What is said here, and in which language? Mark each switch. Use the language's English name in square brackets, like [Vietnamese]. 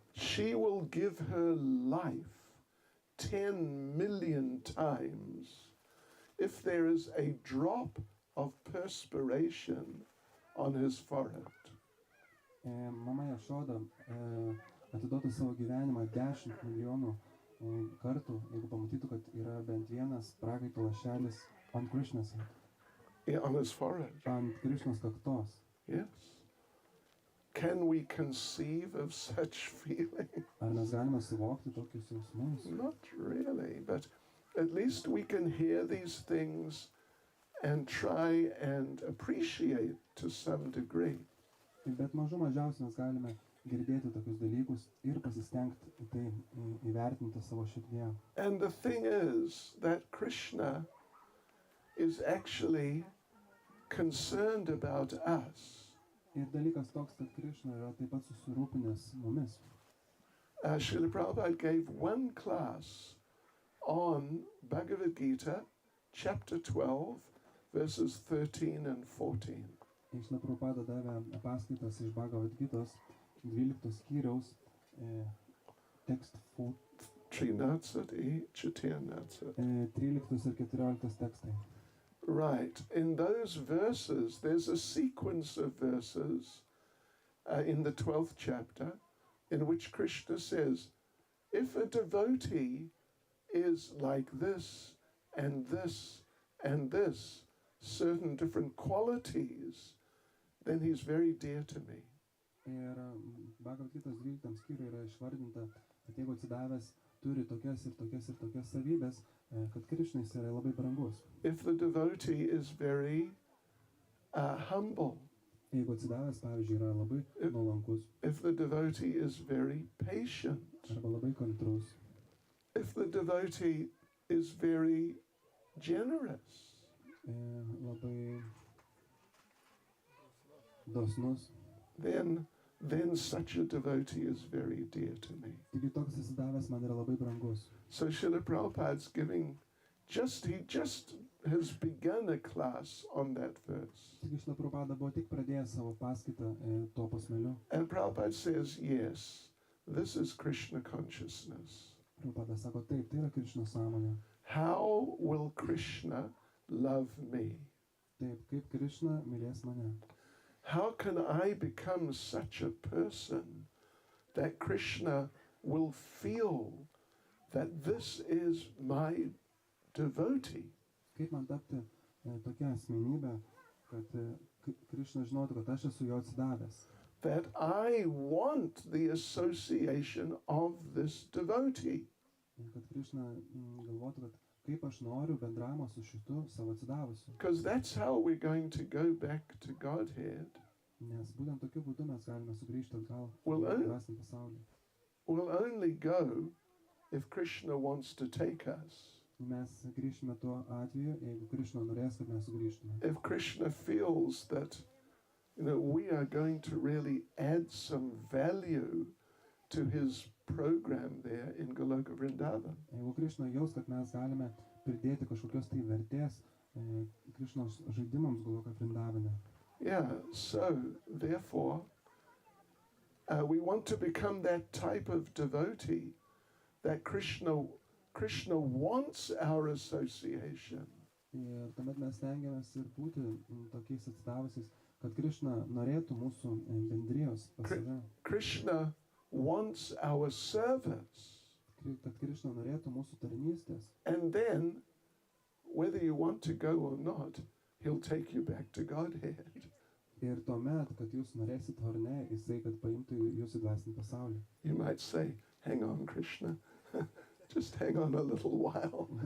[English] She will give her life 10 million times if there is a drop of perspiration on his forehead. [Lithuanian] Mama Yashoda atiduotų savo gyvenimą 10 milijonų kartų, jeigu pamatytų, kad yra bent vienas prakaito lašelis ant Krishnos, [English] Yeah, on his forehead. [Lithuanian] ant Krishnos kaktos. [English] Yes. Can we conceive of such feeling? [Lithuanian] Ar mes galime suvokti tokius jausmus? [English] Not really, but at least we can hear these things and try and appreciate to some degree. [Lithuanian] Bet mažiausiai mes galime girdėti tokius dalykus ir pasistengti tai įvertinti savo širdyje. [English] And the thing is that Krishna is actually concerned about us. [Lithuanian] Ir dalykas toks, kad Krišna yra taip pat susirūpinęs mumis. [English] Srila Prabhupada gave one class on Bhagavad Gita, chapter 12, verses 13 and 14. [Lithuanian] Srila Prabhupada davė paskaitas iš Bhagavad Gitos 12 skyriaus tekst [Russian] 13 и 14. [Lithuanian] 13 ir 14 tekstai. [English] Right. In those verses, there's a sequence of verses in the 12th chapter in which Krishna says, if a devotee is like this and this and this, certain different qualities, then he's very dear to me. [Lithuanian] Ir Bhagavad Gitos 12 skyriuje yra išvardinta, kad jeigu atsidavęs turi tokias ir tokias ir tokias savybės, kad Krišnai jis yra labai brangus. [English] If the devotee is very humble, [Lithuanian] Jeigu atsidavęs, pavyzdžiui, yra labai nuolankus [English] if the devotee is very patient, [Lithuanian] arba labai kantrus, [English] if the devotee is very generous, [Lithuanian] labai dosnus, [English] then such a devotee is very dear to me. [Lithuanian] taigi toks atsidavęs man yra labai brangus. [English] So Srila Prabhupada's giving, he just has begun a class on that verse. [Lithuanian] Taigi Šrila Prabhupada buvo tik pradėjęs savo paskaitą tuo posmeliu. [English] And Prabhupada says, yes, this is Krishna consciousness. [Lithuanian] Prabhupada sako, taip, tai yra Krišnos sąmonė. [English] How will Krishna love me? [Lithuanian] Taip, kaip Krišna mylės mane. [English] How can I become such a person that Krishna will feel that this is my devotee? [Lithuanian] Kaip man tapti tokia asmenybė, kad Krišna žinotų, kad aš esu jo atsidavęs. [English] That I want the association of this devotee. [Lithuanian] Kad Krišna galvotų, kad kaip aš noriu bendravimo su šitu savo atsidavusiu. [English] Because that's how we're going to go back to Godhead. [Lithuanian] Nes būtent tokiu būdu mes galime sugrįžti atgal [English] Well, [Lithuanian] į dvasinį pasaulį. [English] We'll only go if Krishna wants to take us. [Lithuanian] Mes grįžtume tuo atveju, jeigu Krišna norės, kad mes sugrįžtume. [English] If Krishna feels that, we are going to really add some value to his program there in Goloka Vrindavan. [Lithuanian] Jeigu Krišna jaus, kad mes galime pridėti kažkokios tai vertės Krišnos žaidimams Goloka Vrindavane. [English] Yeah, so therefore, we want to become that type of devotee that Krishna wants our association. [Lithuanian] Ir tuomet mes stengiamės ir būti tokiais atsidavusiais, kad Krišna norėtų mūsų bendrijos pas save. [English] Krishna wants our service. [Lithuanian] Kad Krišna norėtų mūsų tarnystės. [English] And then, whether you want to go or not, he'll take you back to Godhead. [Lithuanian] Ir tuomet, kad jūs norėsit ar ne, jisai, kad paimtų jūs į dvasinį pasaulį. [English] You might say, hang on, Krishna. Just hang on a little while.